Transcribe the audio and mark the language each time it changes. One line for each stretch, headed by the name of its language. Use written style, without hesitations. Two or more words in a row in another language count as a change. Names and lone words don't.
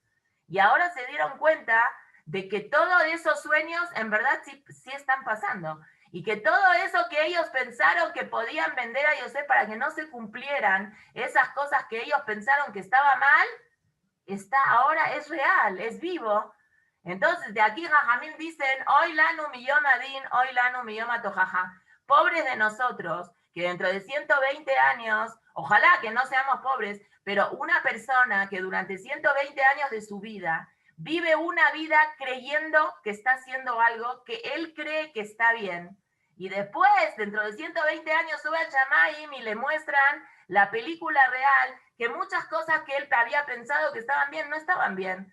Spanish: Y ahora se dieron cuenta de que todos esos sueños en verdad sí están pasando. Y que todo eso que ellos pensaron que podían vender a Yosef para que no se cumplieran, esas cosas que ellos pensaron que estaba mal, ahora es real, es vivo. Entonces, de aquí Jajamín dicen,
Hebrew: אוי לנו מיום הדין, אוי לנו מיום התוכחה.
Spanish: Pobres de nosotros, que dentro de 120 años, ojalá que no seamos pobres, pero una persona que durante 120 años de su vida vive una vida creyendo que está haciendo algo que él cree que está bien. Y después, dentro de 120 años, sube al Shamaim y le muestran la película real, que muchas cosas que él había pensado que estaban bien, no estaban bien.